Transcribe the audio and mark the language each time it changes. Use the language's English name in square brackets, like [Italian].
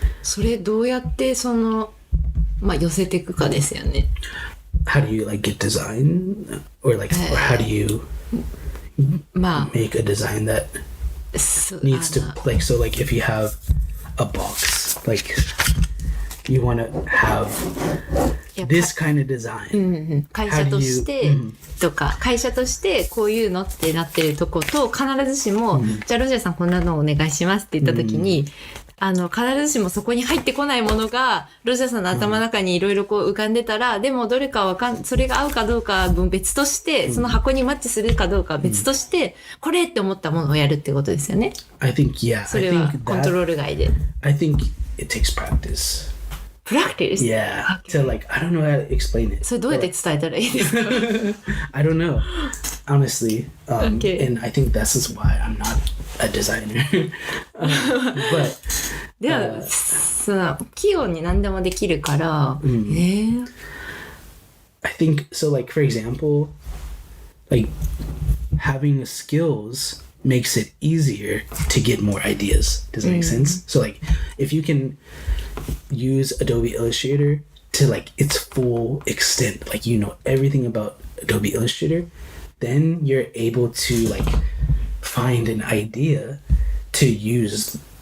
[Japanese] それどうやってその寄せていくかですよね。 [English] How do you like get design, or like or how do you make a design that needs to like, so like if you have a box, like you want to have this kind of design. [Japanese] 会社としてとか、会社としてこういうのってなってるとこと必ずしも、じゃあロジャーさんこんなのお願いしますって言った時に、必ずしもそこに入ってこないものがロジャーさんの頭の中にいろいろこう浮かんでたら、でもどれかそれが合うかどうかは別として、その箱にマッチするかどうかは別として、これって思ったものをやるってことですよね。 [English] I think, yeah. [Japanese] それはコントロール外で。 [English] I think it takes practice. Practice? Yeah. To like, I don't know how to explain it. [Japanese] それどうやって伝えたらいいですか？ [English] I don't know, honestly. Okay. And I think this is why I'm not a designer. But [Japanese] では、その器用に何でもできるから、 [English] I think so. Like for example, like having the skills makes it easier to get more ideas. Does that make sense? So like if you can use Adobe Illustrator to like its full extent, like you know everything about Adobe Illustrator, then you're able to like find an idea to use.